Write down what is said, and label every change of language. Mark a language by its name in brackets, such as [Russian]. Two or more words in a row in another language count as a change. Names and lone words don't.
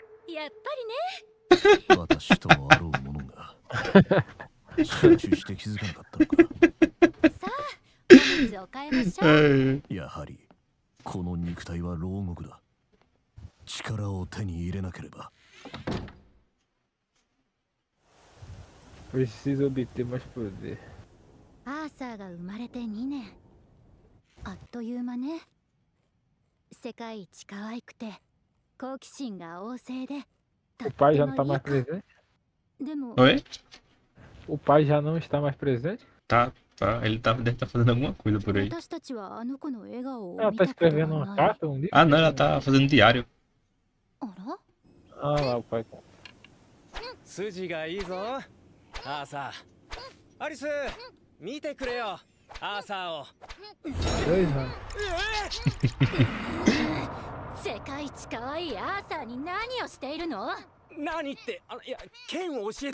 [Japanese] やっぱ私とあろう者が集中して気づかなかったのか。りね。さあ、おむつを変えましょう。やはりこの肉体は牢獄だ。力を手に入れなければ。 [Portuguese] Preciso obter mais poder. [Japanese] アーサーが生まれて2年。あっという間ね。世界一可愛くて好奇心が旺盛で。 [Portuguese] O pai já não tá mais presente? [Japanese] でも [Portuguese] Oi? O pai já não está mais presente? Tá, tá. Ele deve estar fazendo alguma coisa por aí. [Japanese] 私たちはあの子の笑顔を [Portuguese] Ela [Japanese] 見 [Portuguese] tá [Japanese] たこと [Portuguese] escrevendo [Japanese] が [Portuguese] uma [Japanese] ない。 [Portuguese] carta, um livro? Ah, não, ela tá fazendo diário. [Japanese] あら [Portuguese] Ah lá, o pai. [Japanese] 筋がいいぞアーサー。アリス見てくれよアーサーを。 [Portuguese] 2 anos. [Japanese] 世界一可愛いアーサーに何をしているの？やっ何っていや剣を教えて。